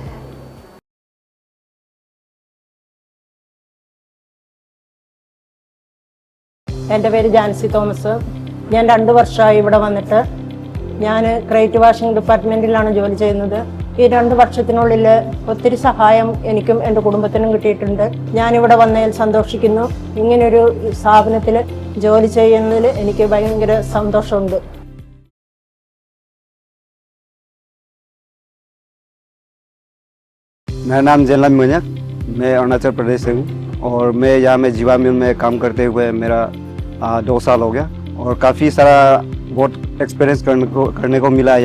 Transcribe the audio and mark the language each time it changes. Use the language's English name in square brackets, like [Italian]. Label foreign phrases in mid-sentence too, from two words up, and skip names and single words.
[Malayalam] എൻ്റെ പേര് ജാൻസി തോമസ്, ഞാൻ 2 വർഷമായി ഇവിടെ വന്നിട്ട്. ഞാൻ ഗ്രേറ്റ് വാഷിംഗ് ഡിപ്പാർട്ട്മെൻറ്റിലാണ് ജോലി ചെയ്യുന്നത്. ഈ 2 വർഷത്തിനുള്ളിൽ ഒത്തിരി സഹായം എനിക്കും എൻ്റെ കുടുംബത്തിനും കിട്ടിയിട്ടുണ്ട്. ഞാനിവിടെ വന്നതിൽ സന്തോഷിക്കുന്നു. ഇങ്ങനൊരു സ്ഥാപനത്തിൽ ജോലി ചെയ്യുന്നതിൽ എനിക്ക് ഭയങ്കര സന്തോഷമുണ്ട്. [Hindi] मेरा नाम जेलन मुनिक, मैं अरुणाचल प्रदेश से हूँ और मैं यहाँ में जीवा मिल में काम करते हुए मेरा 2 साल हो गया और काफ़ी सारा बहुत एक्सपीरियंस करने को मिला है।